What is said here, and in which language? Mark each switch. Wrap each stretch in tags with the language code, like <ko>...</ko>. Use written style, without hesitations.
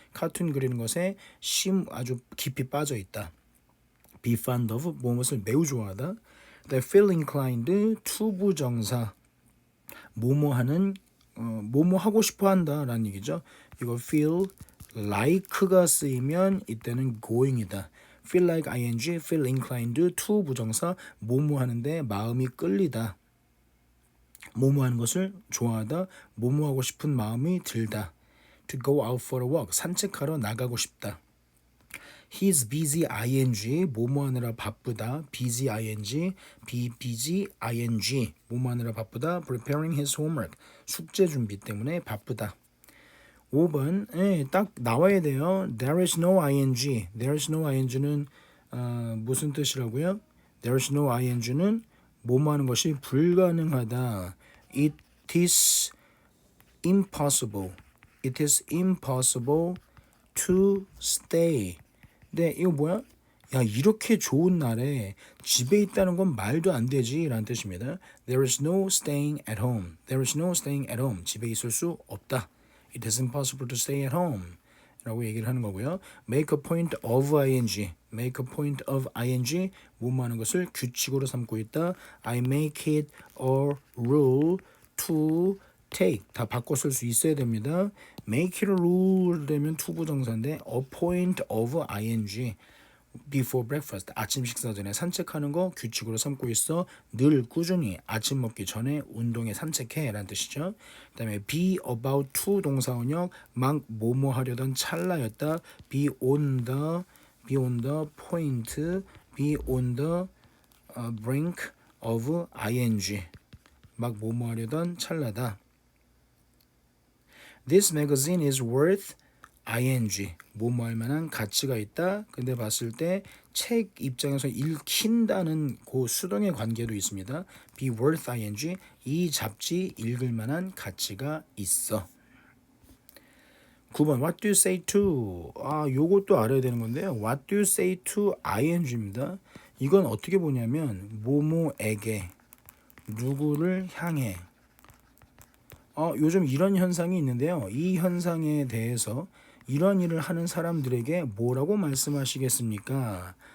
<ko>카툰 그리는 것에 아주 깊이 빠져 있다.</ko> <en>be fond of</en> <ko>무엇을 매우 좋아하다.</ko> <en>feel inclined to</en> <ko>부정사 뭐뭐하는 뭐뭐 하고 싶어 한다라는 얘기죠. 이거</ko> <en>feel like</en> <ko>가 쓰이면 이때는 going이다.</ko> <en>feel like ing, feel inclined to</en> <ko>부정사 뭐뭐 하는데 마음이 끌리다. 뭐뭐 하는 것을 좋아하다. 뭐뭐 하고 싶은 마음이 들다.</ko> <en>to go out for a walk</en> <ko>산책하러 나가고 싶다.</ko> <en>He's busy ing</en> <ko>뭐뭐 하느라 바쁘다.</ko> <en>busy ing, be busy ing</en> <ko>뭐뭐 하느라 바쁘다.</ko> <en>preparing his homework</en> <ko>숙제 준비 때문에 바쁘다. 5번 딱 나와야 돼요.</ko> <en>There is no ing. There is no ing</en> <ko>는 무슨 뜻이라고요?</ko> <en>There is no ing</en> <ko>는 뭐뭐 하는 것이 불가능하다.</ko> <en>It is impossible. It is impossible to stay.</en> <ko>네, 이거 뭐야? 야, 이렇게 좋은 날에 집에 있다는 건 말도 안 되지 라는 뜻입니다.</ko> <en>There is no staying at home. There is no staying at home.</en> <ko>집에 있을 수 없다.</ko> <en>It is impossible to stay at home.</en> <ko>라고 얘기를 하는 거고요.</ko> <en>Make a point of ing. Make a point of ing.</en> <ko>뭐뭐 하는 것을 규칙으로 삼고 있다.</ko> <en>I make it a rule to take.</en> <ko>다 바꿔 쓸 수 있어야 됩니다.</ko> <en>make it a rule</en> <ko>되면</ko> <en>to</en> <ko>부정사인데</ko> <en>a point of ing. before breakfast.</en> <ko>아침 식사 전에 산책하는 거 규칙으로 삼고 있어. 늘 꾸준히 아침 먹기 전에 운동에 산책해 라는 뜻이죠. 그 다음에 be about to 동사원형 막 뭐뭐 하려던 찰나였다.</ko> <en>be on the point, be on the brink of ing.</en> <ko>막 뭐뭐 하려던 찰나다.</ko> <en>This magazine is worth ing.</en> <ko>뭐뭐 할 만한 가치가 있다. 근데 봤을 때 책 입장에서 읽힌다는 그 수동의 관계도 있습니다.</ko> <en>be worth ing.</en> <ko>이 잡지 읽을 만한 가치가 있어.</ko> <en>9번 What do you say to?</en> <ko>요것도 알아야 되는 건데요.</ko> <en>What do you say to ing입니다.</en> <ko>이건 어떻게 보냐면 뭐뭐에게 누구를 향해 요즘 이런 현상이 있는데요. 이 현상에 대해서 이런 일을 하는 사람들에게 뭐라고 말씀하시겠습니까?</ko>